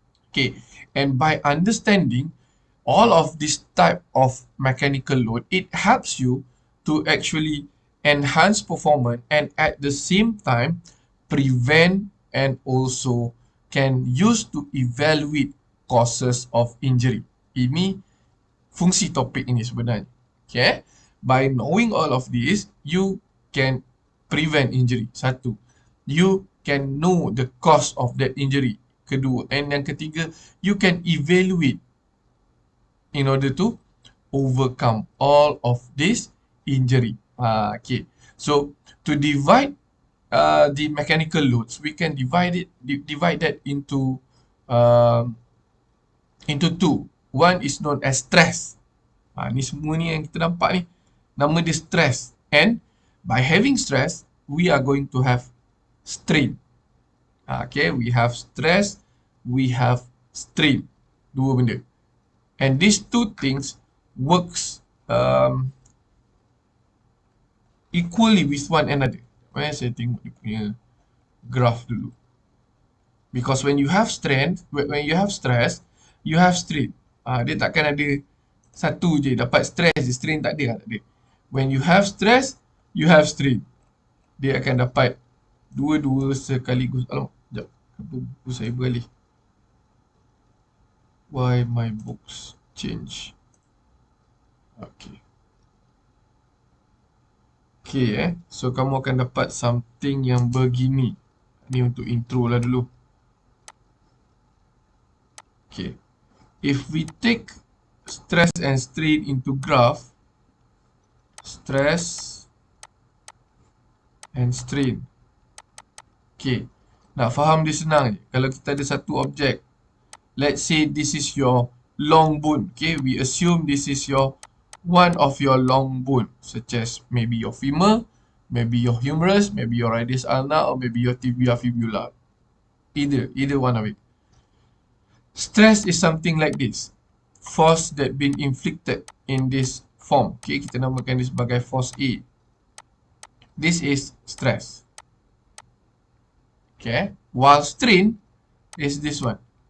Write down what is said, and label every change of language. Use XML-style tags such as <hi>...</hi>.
<en>Okay, and by understanding all of this type of mechanical load, it helps you to actually enhance performance and at the same time prevent and also can use to evaluate causes of injury.</en> <ms>Ini fungsi topik ini sebenarnya. Okay.</ms> <en>By knowing all of this, you can prevent injury.</en> <ms>Satu.</ms> <en>You can know the cause of that injury.</en> <ms>Kedua.</ms> <en>And</en> <ms>yang ketiga,</ms> <en>you can evaluate in order to overcome all of this injury. Okay. So, to divide the mechanical loads, we can divide that um, into two. One is known as stress.</en> <ms>Ni semua ni yang kita nampak ni, nama dia stress.</ms> <en>And by having stress, we are going to have strain. Okay, we have stress, we have strain.</en> <ms>Dua benda.</ms> <en>And these two things works equally with one another.</en> <ms>Saya tengok dia punya graph dulu.</ms> <en>Because when you have strength, when you have stress, you have strain.</en> <ms>Dia takkan ada satu je dapat stress, strain tak ada.</ms> <en>When you have stress, you have strain.</en> <ms>Dia akan dapat dua-dua sekaligus. Alamak, sekejap. Kenapa buku saya beralih?</ms> <en>Why my books change? Okay.</en> <ms>Okay, so kamu akan dapat something yang begini. Ni untuk intro lah dulu. Okay.</ms> <en>If we take stress and strain into graph, stress and strain. Okay.</en> <ms>Nak faham dia senang je. Kalau kita ada satu objek,</ms> <en>let's say this is your long bone. Okay, we assume this is your one of your long bone, such as maybe your femur, maybe your humerus, maybe your radius ulna, or maybe your tibia fibula. Either one of it. Stress is something like this. Force that been inflicted in this form.</en> <ms>Okay, kita namakan dia sebagai force A.</ms> <en>This is stress. Okay, while strain is this one.</en>